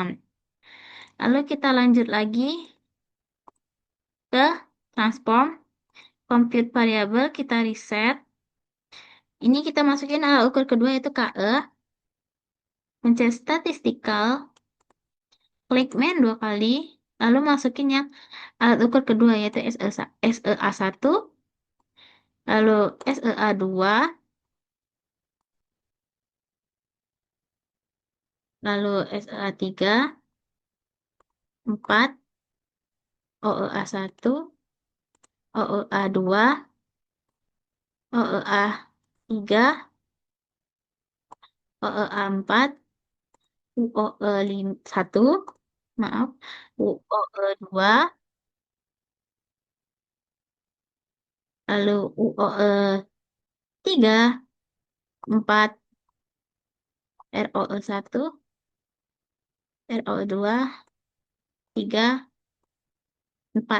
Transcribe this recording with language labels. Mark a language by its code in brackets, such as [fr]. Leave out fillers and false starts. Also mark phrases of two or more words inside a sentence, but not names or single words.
[id] Lalu kita lanjut lagi ke transform, [en] compute variable, [id] kita reset. Ini kita masukin alat ukur kedua yaitu KE, mencet statistical, klik main 2 kali, lalu masukin yang alat ukur kedua yaitu SEA 1, lalu SEA 2, lalu SEA 3, 4, OEA 1, OEA 2, OEA 3, OEA 4, UOE 1, maaf, UOE 2, lalu UOE 3, 4, ROE 1, ROE 2, 3, 4.